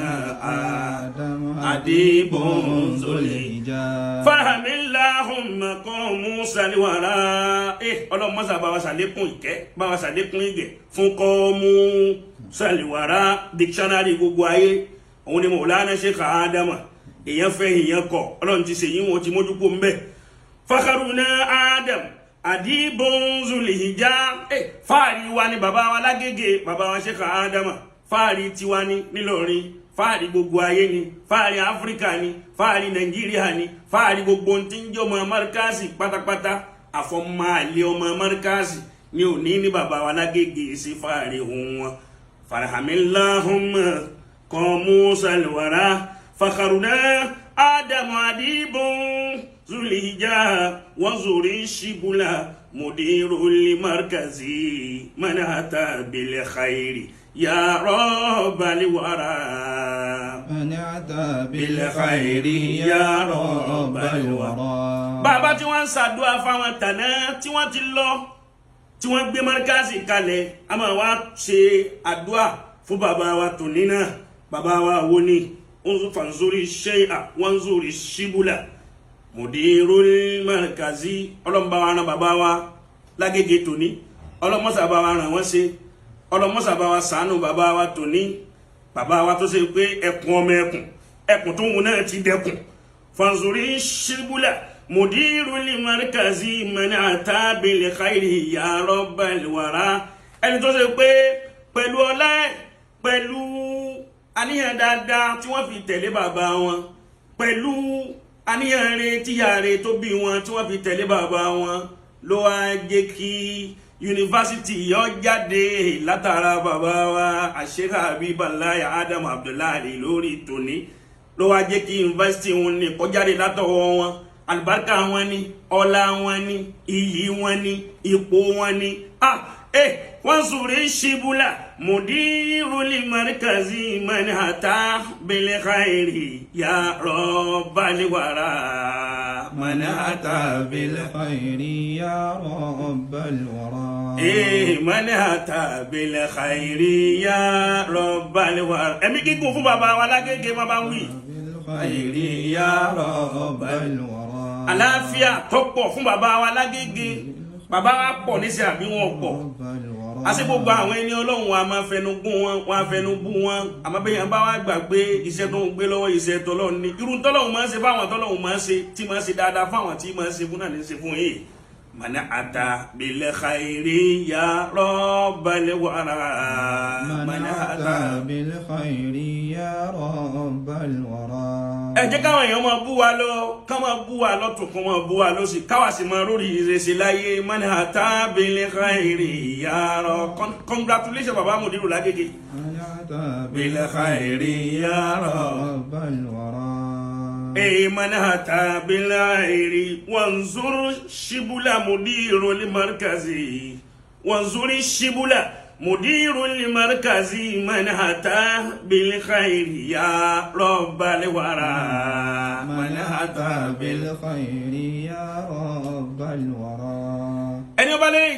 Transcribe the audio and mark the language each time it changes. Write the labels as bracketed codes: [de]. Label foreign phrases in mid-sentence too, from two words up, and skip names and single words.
[ar] آدم أديب ذو الهجاء الهجاء فهم اللهم قوم موسى الوراء [yo] ọlọ́run mọ́sá bá wa ṣàlékún ìkẹ́ bá wa ṣàlékún ìgẹ̀ fún kọ́ọ̀mù sàlìwàrá dictionary gbogbo ayé òun ni Mọ̀lánà Sheikh Adama èèyàn fẹ́ èèyàn kọ̀ ọlọ́run ti ṣèyí wọn ti mójúkó ń bẹ̀ [ar] فخرنا آدم أديب ذو الحجى [yo] fáàrí wa ni bàbá wa lágége bàbá wa Sheikh Adama fáàrí tiwa ni nílọrin fáàrí gbogbo ayé ni fáàrí Áfíríkà ni fáàrí Nàìjíríà ni fáàrí gbogbo tí ń jẹ́ ọmọ Markazi pátápátá àfọmọ́àlẹ́ ọmọ Markazi ni ò ní bàbá wa lágége sí fáàrí ohun wọn [ar] فارحم اللهم قاموس الورى فخرنا آدم أديب ذو الحجى وانظر شبل مدير المركز من أتى بالخير يا رب الورى manata bil khairi ya rabbal wara. [yo] Bàbá tí wọ́n ń ṣàdúà fáwọn tàná tí wọ́n ti lọ tí wọ́n gbé Markazi kalẹ̀ a máa wá ṣe àdúà fún bàbá wa tòní náà bàbá wa wo ni [ar] فانظر شيئا وانظر شبل مدير المركز [yo] ọlọ́mọba wa ràn bàbá wa lágége tòní ọlọ́mọsàbá wa ràn wọ́n ṣe ọlọ́mọsàbá wa ṣàánú bàbá wa tòní bàbá wa tó ṣe pé ẹkùn ọmọ ẹkùn tó wù náà ti dẹkùn fanzuri [ar] شبل مدير المركز من أتى بالخير يا رب الورى [yo] ẹni tó ṣe pé pẹ̀lú ọlá pẹ̀lú àníyàn dáadáa tí wọ́n fi tẹ̀lé bàbá wọn pẹ̀lú àníyàn rẹ̀ tíyà rẹ̀ tó bí wọn tí wọ́n fi tẹ̀lé bàbá wọn ló wá jẹ́ kí yunifásitì yọ jáde látara bàbá wa Sheikh Habiballahi Adam Abdullahi lórí tòní ló wá jẹ́ kí yunifásitì wọn ní kó jáde látọwọ́ wọn àlùbáríkà wọn ni ọlá wọn ni iyì wọn ni ipò wọn ni [ar] وانظر شبل مدير المركز من أتى بالخير يا رب الورى man ata bil khairi ya rabbal wara. Man ata bil khairi ya rabbal wara. [yo] Ẹ̀mí gígùn fún bàbá wa lágége má bá ń wí. [ar] bil khairi ya rabbal wara. [yo] Àlàáfíà tó pọ̀ fún bàbá wa lágége bàbá wa pọ̀ níṣẹ́ àbí wọn pọ̀ àti gbogbo àwọn ẹni ọlọ́run wa máa fẹnu gún wọn wọn fẹnu bú wọn àmọ́ bẹ́ẹ̀ yẹn bá wá gbà pé iṣẹ́ tó ń gbé lọ́wọ́ iṣẹ́ tọ́lọ́run ni irú tọ́lọ́run máa ń ṣe fáwọn tọ́lọ́run máa ń ṣe tí máa ń ṣe dáadáa fáwọn tí máa ń ṣe fún náà ní ṣe fún yìí [ar] من أتى بالخير يا رب الورى mana ata bil khairi ya rabbal wara. [yo] ẹ jẹ́ káwọn èèyàn máa bú wa lọ ká máa bú wa lọ́tún kó máa bú wa lọ́sì káwa sì máa rórí ìrẹsì láyé [ar] من أتى بالخير يا [yo] congratulations bàbá Mudiru lágége [ar] man ata bil khairi ya rabbal wara. من أتى بالخير وانظر شبل مدير المركز وانظر الشبل مدير المركز من أتى بالخير يا رب الورى من أتى بالخير يا رب الورى.